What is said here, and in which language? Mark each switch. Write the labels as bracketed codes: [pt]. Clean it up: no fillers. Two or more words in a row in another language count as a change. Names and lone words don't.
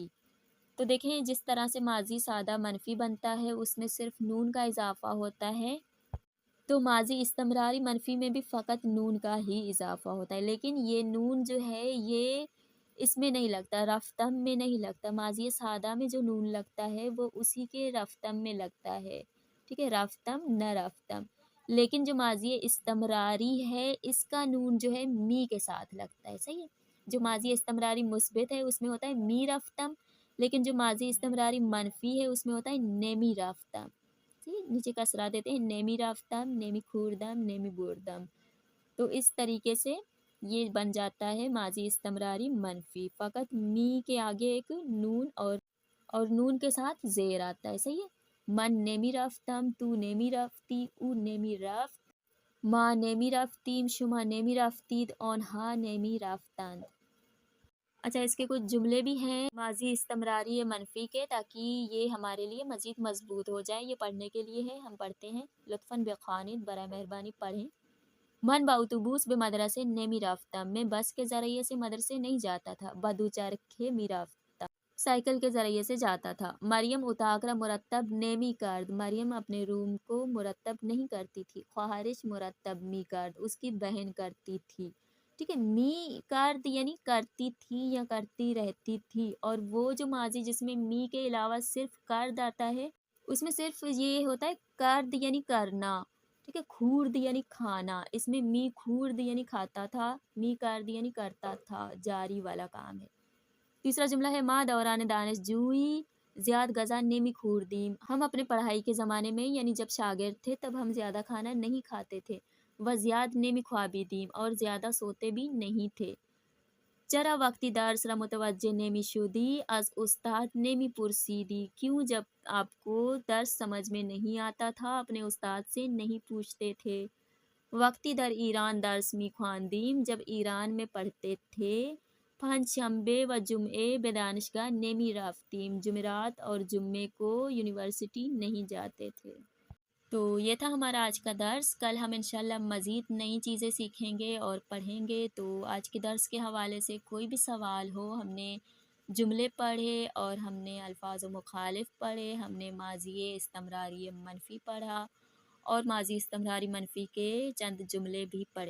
[ur] تو دیکھیں جس طرح سے ماضی سادہ منفی بنتا ہے اس میں صرف نون کا اضافہ ہوتا ہے، تو ماضی استمراری منفی میں بھی فقط نون کا ہی اضافہ ہوتا ہے، لیکن یہ نون جو ہے یہ اس میں نہیں لگتا، رفتم میں نہیں لگتا۔ ماضی سادہ میں جو نون لگتا ہے وہ اسی کے رفتم میں لگتا ہے، ٹھیک ہے، [fa] رفتم نہ رفتم۔ [ur] لیکن جو ماضی استمراری ہے اس کا نون جو ہے می کے ساتھ لگتا ہے، صحیح ہے۔ جو ماضی استمراری مثبت ہے اس میں ہوتا ہے [fa] می رفتم، [ur] لیکن جو ماضی استمراری منفی ہے اس میں ہوتا ہے [fa] نیمی رفتم، [ur] نیچے کسرہ دیتے ہیں، [fa] نیمی رفتم، نیمی خوردم، نیمی بردم۔ [ur] تو اس طریقے سے یہ بن جاتا ہے ماضی استمراری منفی، فقط می کے آگے ایک نون اور نون کے ساتھ زیر آتا ہے، صحیح ہے۔ [fa] من نیمی رفتم، تو نیمی رفتی، او نیمی رفت، ما نیمی رفتیم، شما نیمی رفتید، آنها نیمی رفتند۔ [ur] اچھا، اس کے کچھ جملے بھی ہیں ماضی استمراری منفی کے، تاکہ یہ ہمارے لیے مزید مضبوط ہو جائے، یہ پڑھنے کے لیے ہے، ہم پڑھتے ہیں۔ [fa] لطفاً بخوانید، [ur] برائے مہربانی پڑھیں۔ [fa] من با اتوبوس به مدرسه نمی رفتم، [ur] میں بس کے ذریعے سے مدرسے نہیں جاتا تھا۔ [fa] با دوچرخه می رفتم، [ur] سائیکل کے ذریعے سے جاتا تھا۔ [fa] مریم اتاق را مرتب نمی کرد، [ur] مریم اپنے روم کو مرتب نہیں کرتی تھی۔ [fa] خواہرش مرتب می کرد، [ur] اس کی بہن کرتی تھی، ٹھیک ہے۔ [fa] می کرد [ur] یعنی کرتی تھی یا کرتی رہتی تھی، اور وہ جو ماضی جس میں می کے علاوہ صرف کرد آتا ہے اس میں صرف یہ ہوتا ہے کرد یعنی کرنا، ٹھیک ہے۔ خورد یعنی کھانا، اس میں [fa] می خورد [ur] یعنی کھاتا تھا، [fa] می کرد [ur] یعنی کرتا تھا، جاری والا کام ہے۔ تیسرا جملہ ہے [fa] ما دوران دانش جوئی زیاد غذا نمی خوردیم، [ur] ہم اپنے پڑھائی کے زمانے میں یعنی جب شاگرد تھے تب ہم زیادہ کھانا نہیں کھاتے تھے۔ [fa] و زیاد نمی خوابیدیم، [ur] اور زیادہ سوتے بھی نہیں تھے۔ [fa] چرا وقتی درس را متوجہ نمی شدی، از استاد نمی پرسیدی، [ur] کیوں جب آپ کو درس سمجھ میں نہیں آتا تھا اپنے استاد سے نہیں پوچھتے تھے۔ [fa] وقتی در ایران درس می خواندیم، [ur] جب ایران میں پڑھتے تھے۔ [fa] پنج شنبه و جمعه به دانشگاه نمی رفتیم، [ur] جمعرات اور جمعے کو یونیورسٹی نہیں جاتے تھے۔ تو یہ تھا ہمارا آج کا درس، کل ہم انشاءاللہ مزید نئی چیزیں سیکھیں گے اور پڑھیں گے۔ تو آج کے درس کے حوالے سے کوئی بھی سوال ہو، ہم نے جملے پڑھے اور ہم نے الفاظ و مخالف پڑھے، ہم نے ماضی استمراری منفی پڑھا اور ماضی استمراری منفی کے چند جملے بھی پڑھے۔